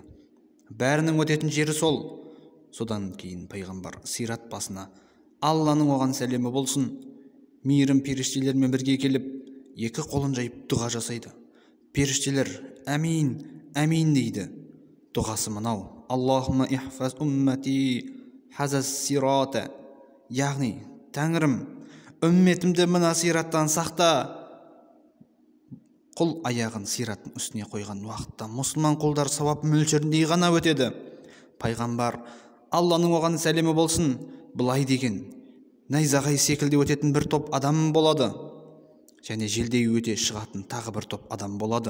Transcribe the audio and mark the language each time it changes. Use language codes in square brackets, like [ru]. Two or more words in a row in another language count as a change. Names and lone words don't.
[kk] Бәрінің өтетін жері сол. Содан кейін пайғамбар сират басына: Алланың оған сәлемі болсын, мейірім періштелермен бірге келіп, екі қолын жайып дұға жасайды. Періштелер әмин, әмин дейді. Дұғасы мынау: [ar] اللهم احفظ أمتي هذا الصراط. [kk] Яғни, Тәңірім, үмметімді мына сираттан сақта. Құл аяғын сираттың үстіне қойған уақытта мұсылман құлдар сауап мөлшеріндей ғана өтеді. Пайғамбар Алланың оған сәлемі болсын былай деген: найзағай секілді өтетін бір топ адам болады, және желдей өте шығатын тағы бір топ адам болады.